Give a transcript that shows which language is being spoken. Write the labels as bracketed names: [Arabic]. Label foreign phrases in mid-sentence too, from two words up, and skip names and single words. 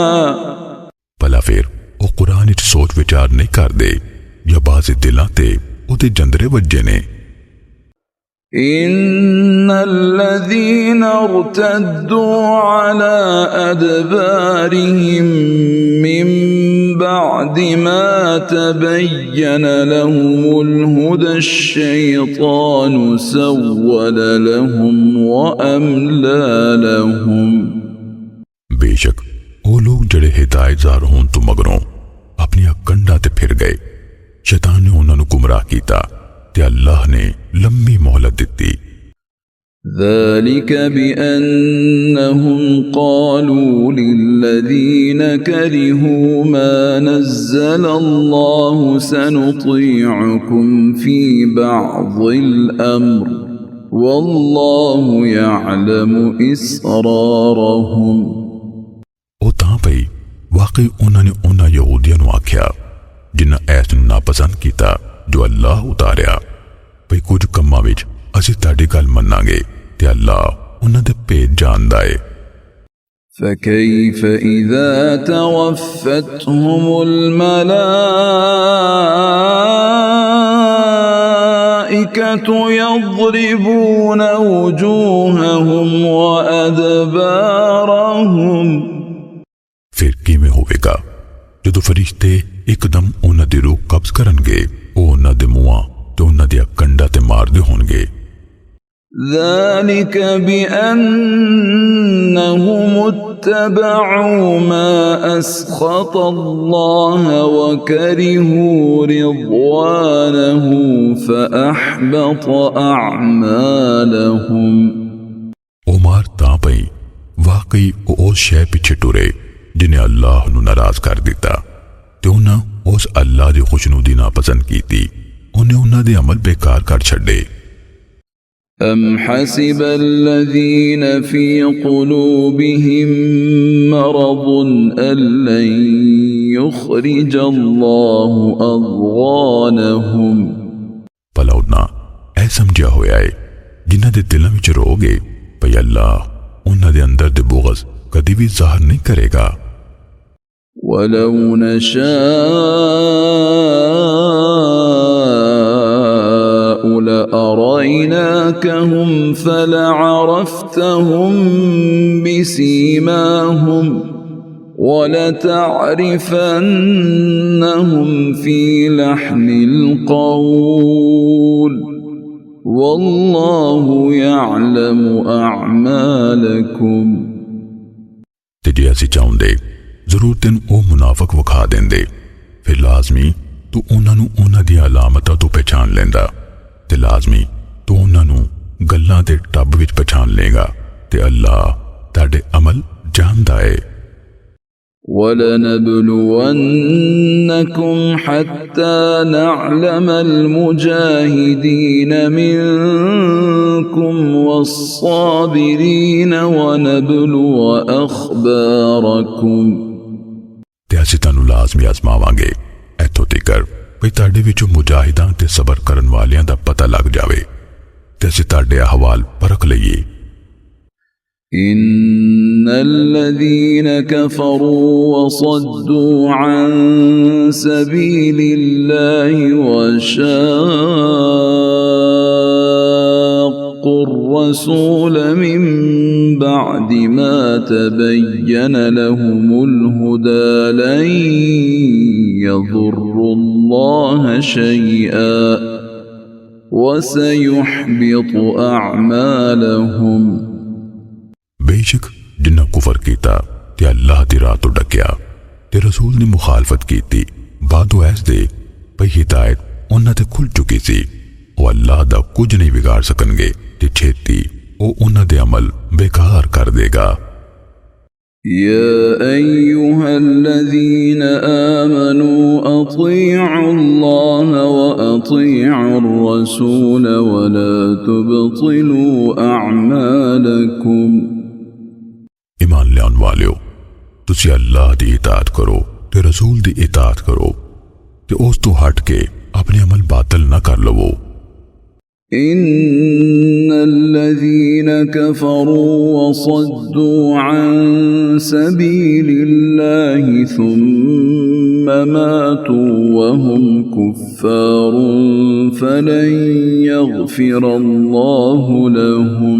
[Punjabi] ਭਲਾ ਫਿਰ ਉਹ ਕੁਰਾਨ ਵਿੱਚ ਸੋਚ ਵਿਚਾਰ ਨਹੀਂ ਕਰਦੇ ਜਾਂ ਬਾਜ਼ੇ ਦਿਲਾਂ ਤੇ ਉਹਦੇ ਜੰਦਰੇ ਵੱਜੇ ਨੇ [Arabic] إن الذين ارتدوا على أدبارهم من بعد ما تبين لهم الهدى الشيطان سول لهم وأملى لهم [Punjabi] ਬੇਸ਼ੱਕ ਉਹ ਲੋਕ ਜਿਹੜੇ ਹਿਦਾਇਤਜ਼ਾਰ ਹੋਣ ਤੋਂ ਮਗਰੋਂ ਆਪਣੀਆਂ ਕੰਡਾਂ ਤੇ ਫਿਰ ਗਏ ਸ਼ੈਤਾਨ ਨੇ ਉਹਨਾਂ ਨੂੰ ਗੁੰਮਰਾਹ ਕੀਤਾ ਤੇ ਅੱਲਾਹ ਨੇ ਲੰਮੀ ਮੋਹਲਤ ਦਿੱਤੀ [Arabic] ذلك بأنهم قالوا للذين كرهوا ما نزل الله سنطيعكم في بعض الأمر والله يعلم إسرارهم [Punjabi] ਉਹ ਤਾਂ ਭਈ ਵਾਕਈ ਉਹਨਾਂ ਨੇ ਉਹਨਾਂ ਯਹੂਦੀਆਂ ਨੂੰ ਆਖਿਆ ਜਿਨ੍ਹਾਂ ਐਸ ਨੂੰ ਨਾਪਸੰਦ ਕੀਤਾ ਜੋ ਅੱਲਾਹ ਉਤਾਰਿਆ ਭਈ ਕੁਝ ਕੰਮਾਂ ਵਿੱਚ ਅਸੀਂ ਤੁਹਾਡੀ ਗੱਲ ਮੰਨਾਂਗੇ ਤੇ ਅੱਲਾਹ ਉਹਨਾਂ ਦੇ ਭੇਦ ਜਾਣਦਾ ਏ [Arabic] فكيف إذا توفتهم الملائكة يضربون وجوههم وأدبارهم [Punjabi] ਫਿਰ ਕਿਵੇਂ ਹੋਵੇਗਾ ਜਦੋਂ ਫਰਿਸ਼ਤੇ ਇੱਕਦਮ ਉਹਨਾਂ ਦੀ ਰੂਹ ਕਬਜ਼ ਕਰਨਗੇ ਉਹ ਉਹਨਾਂ ਦੇ ਮੂੰਹਾਂ ਤੇ ਉਹਨਾਂ ਦੀਆਂ ਕੰਡਾਂ ਤੇ ਮਾਰਦੇ ਹੋਣਗੇ [Arabic] ذلك بأنهم اتبعوا ما أسخط الله وكرهوا رضوانه فأحبط أعمالهم [Punjabi] ਉਹ ਮਾਰ ਤਾਂ ਪਈ ਵਾਕਈ ਉਹ ਸ਼ੈ ਪਿੱਛੇ ਟੁਰੇ ਜਿਨੇ ਅੱਲਾਹ ਨੂੰ ਨਾਰਾਜ਼ ਕਰ ਦਿੱਤਾ ਤੇ ਉਹਨਾਂ ਉਸ ਅੱਲਾਹ ਦੀ ਖੁਸ਼ਨੂਦੀ ਨਾਪਸੰਦ ਕੀਤੀ ਉਹਨੇ ਉਹਨਾਂ ਦੇ ਅਮਲ ਬੇਕਾਰ ਕਰ ਛੱਡੇ [Arabic] أم حسب الذين في قلوبهم مرض أن لن يخرج الله أضغانهم [Punjabi] ਭਲਾ ਉਹਨਾਂ ਇਹ ਸਮਝਿਆ ਹੋਇਆ ਹੈ ਜਿਨ੍ਹਾਂ ਦੇ ਦਿਲਾਂ ਵਿੱਚ ਰੋਗ ਹੈ ਭਈ ਅੱਲਾਹ ਉਹਨਾਂ ਦੇ ਅੰਦਰ ਦੇ ਬੁਗਜ਼ ਕਦੀ ਵੀ ਜ਼ਾਹਰ ਨਹੀਂ ਕਰੇਗਾ [Arabic] ولو نشاء لأريناكهم فلعرفتهم بسيماهم ولتعرفنهم في لحن القول والله يعلم أعمالكم [Punjabi] ਤੇ ਜੇ ਅਸੀਂ ਚਾਹੁੰਦੇ ਜ਼ਰੂਰ ਤੈਨੂੰ ਉਹ ਮੁਨਾਫਿਕ ਵਿਖਾ ਦਿੰਦੇ ਫਿਰ ਲਾਜ਼ਮੀ ਤੂੰ ਉਹਨਾਂ ਨੂੰ ਉਹਨਾਂ ਦੀਆਂ ਅਲਾਮਤਾਂ ਤੋਂ ਪਛਾਣ ਲੈਂਦਾ ਤੇ ਲਾਜ਼ਮੀ ਤੂੰ ਉਹਨਾਂ ਨੂੰ ਗੱਲਾਂ ਦੇ ਟੱਬ ਵਿੱਚ ਪਛਾਣ ਲੇਗਾ ਤੇ ਅੱਲਾਹ ਤੁਹਾਡੇ ਅਮਲ ਜਾਣਦਾ ਹੈ [Arabic] وَلَنَبْلُوَنَّكُمْ حَتَّى نَعْلَمَ الْمُجَاهِدِينَ مِنكُمْ وَالصَّابِرِينَ وَنَبْلُوَ أَخْبَارَكُمْ [Punjabi] ਤੇ ਅਸੀਂ ਤੁਹਾਨੂੰ ਲਾਜ਼ਮੀ ਆਜ਼ਮਾਵਾਂਗੇ ਇੱਥੋਂ ਤੀਕਰ ਵੀ ਤੁਹਾਡੇ ਵਿੱਚੋਂ ਮੁਜਾਹਿਦਾਂ ਤੇ ਸਬਰ ਕਰਨ ਵਾਲਿਆਂ ਦਾ ਪਤਾ ਲੱਗ ਜਾਵੇ ਤੇ ਅਸੀਂ ਤੁਹਾਡੇ ਅਹਵਾਲ ਪਰਖ ਲਈਏ [Arabic] إن الذين كفروا وصدوا عن سبيل الله وشاقوا الرسول من بعد ما تبين لهم الهدى لن يضروا الله شيئا وسيحبط أعمالهم [Punjabi] ਬੇਸ਼ੱਕ ਜਿਨ੍ਹਾਂ ਕੁਫ਼ਰ ਕੀਤਾ ਤੇ ਅੱਲਾਹ ਦੀ ਰਾਹ ਤੋਂ ਡੱਕਿਆ ਤੇ ਰਸੂਲ ਨੇ ਮੁਖ਼ਾਲਫ਼ਤ ਕੀਤੀ ਬਾਅਦੋਂ ਐਸ ਦੇ ਭਈ ਹਿਦਾਇਤ ਉਨ੍ਹਾਂ ਤੇ ਖੁੱਲ੍ਹ ਚੁੱਕੀ ਸੀ ਵੋ ਅੱਲਾਹ ਦਾ ਕੁਛ ਨਹੀਂ ਬਿਗਾੜ ਸਕਣਗੇ ਤੇ ਛੇਤੀ ਵੋ ਉਨ੍ਹਾਂ ਦੇ ਅਮਲ ਬੇਕਾਰ ਕਰ ਦੇਗਾ। [Arabic] يا أيها الذين آمنوا أطيعوا الله وأطيعوا الرسول ولا تبطلوا أعمالكم। [Punjabi] ਈਮਾਨ ਲਿਆਉਣ ਵਾਲਿਓ ਤੁਸੀਂ ਅੱਲਾਹ ਦੀ ਇਤਾਅਤ ਕਰੋ ਤੇ ਰਸੂਲ ਦੀ ਇਤਾਅਤ ਕਰੋ ਤੇ ਉਸ ਤੋਂ ਹਟ ਕੇ ਅਪਣੇ ਅਮਲ ਬਾਤਿਲ ਨਾ ਕਰ ਲਵੋ। [Arabic] إن الذين كفروا وصدوا عن سبيل الله ثم ماتوا وهم كفار فلن يغفر الله لهم।